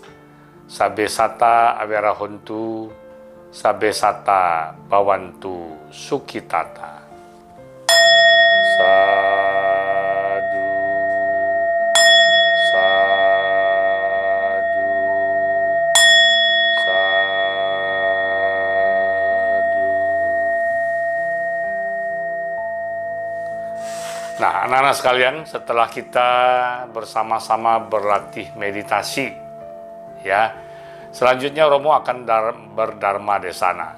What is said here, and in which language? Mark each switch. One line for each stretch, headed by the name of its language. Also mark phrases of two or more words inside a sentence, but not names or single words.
Pali: Sabe sata awera hontu, sabe sata bawantu sukitata. Sadu, sadu.
Indonesian: Nah, anak-anak sekalian, setelah kita bersama-sama berlatih meditasi, ya, selanjutnya Romo akan berdharma desana.